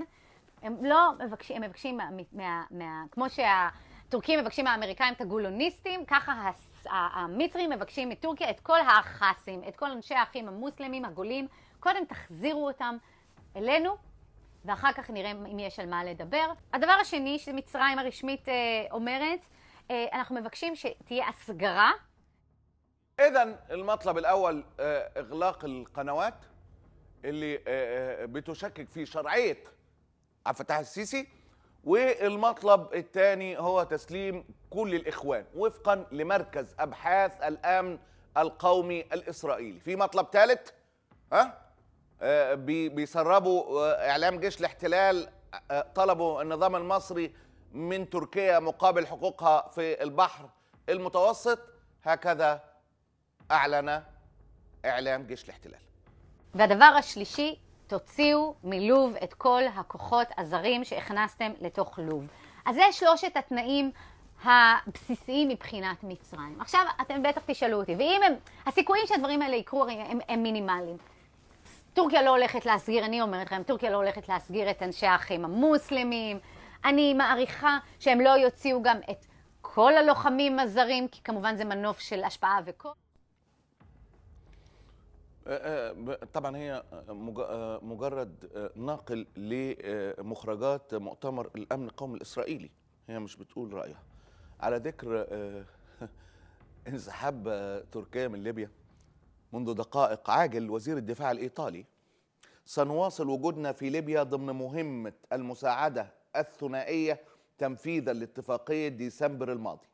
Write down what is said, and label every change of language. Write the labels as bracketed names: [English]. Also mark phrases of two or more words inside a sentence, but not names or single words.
[Hebrew] הם לא מבקשים, הם מבקשים כמו שהטורקים מבקשים מהאמריקאים את הגולוניסטים, ככה המצרים מבקשים מטורקיה את כל האחסים, את כל אנשי האחים המוסלמים, הגולים. קודם תחזירו אותם אלינו, ואחר כך נראה אם יש על מה לדבר. הדבר השני שמצרים הרשמית אומרת, אנחנו מבקשים שתהיה הסגרה. [Arabic] إذن المطلب الأول إغلاق القنوات اللي بتشكك في شرعية عبد الفتاح السيسي، والمطلب الثاني هو تسليم كل الإخوان وفقا لمركز أبحاث الأمن القومي الإسرائيلي. في مطلب ثالث بيسربوا إعلام جيش الاحتلال، طلبوا النظام المصري من تركيا مقابل حقوقها في البحر المتوسط. هكذا أعلن إعلام جيش الاحتلال. [Hebrew] והדבר השלישי, תוציאו מלוב את כל הכוחות הזרים שהכנסתם לתוך לוב. אז זה שלושת התנאים הבסיסיים מבחינת מצרים. עכשיו אתם בטח תשאלו אותי, ואם הסיכויים שהדברים האלה יקרו הם מינימליים. טורקיה לא הולכת להסגיר, אני אומרת לכם, טורקיה לא הולכת להסגיר את אנשי האחים המוסלמים. אני מעריכה שהם לא יוציאו גם את כל הלוחמים הזרים, כי כמובן זה מנוף של השפעה וכוח. [Arabic] طبعا هي مجرد ناقل لمخرجات مؤتمر الامن القومي الاسرائيلي، هي مش بتقول رايها. على ذكر انسحاب تركيا من ليبيا منذ دقائق، عاجل وزير الدفاع الايطالي: سنواصل وجودنا في ليبيا ضمن مهمه المساعده الثنائيه تنفيذا لاتفاقيه ديسمبر الماضي.